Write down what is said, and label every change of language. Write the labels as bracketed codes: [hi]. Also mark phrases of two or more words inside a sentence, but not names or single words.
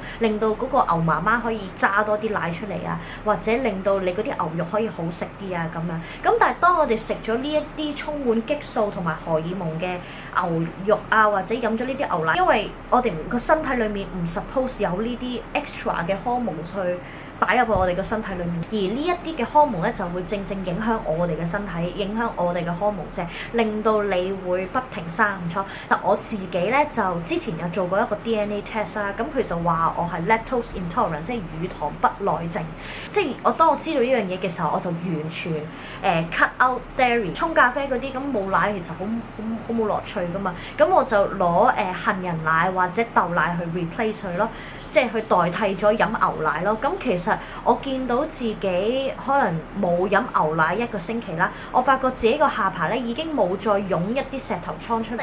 [yue] 令到嗰個牛媽媽可以揸多啲奶出嚟啊，或者令到你嗰啲牛肉可以好食啲啊咁樣。咁但係當我哋食咗呢一啲充滿激素同埋荷爾蒙嘅牛肉啊，或者飲咗呢啲牛奶，因為我哋個身體裡面唔 suppose 有呢啲 extra 嘅荷爾蒙去擺入去我哋嘅身體裏面，而呢一啲嘅荷爾蒙咧就會正影響我哋嘅身體，影響我哋嘅荷爾蒙啫，令到你會不停生暗瘡。但我自己咧就之前有做過一個 [en] DNA test [yue] 啦，咁佢就話我係 [en] lactose intolerant， [yue] 即係乳糖不耐症。即係當我知道呢樣嘢嘅時候，我就完全 [en] cut out dairy。 [yue] 沖咖啡嗰啲咁冇奶其實好冇樂趣噶嘛，咁我就攞杏仁奶或者豆奶去 replace 佢咯，即係去代替咗飲牛奶咯。咁其實實我見到自己可能冇飲牛奶1個星期啦，我發覺自己個下巴咧已經冇再湧一啲石頭瘡出嚟。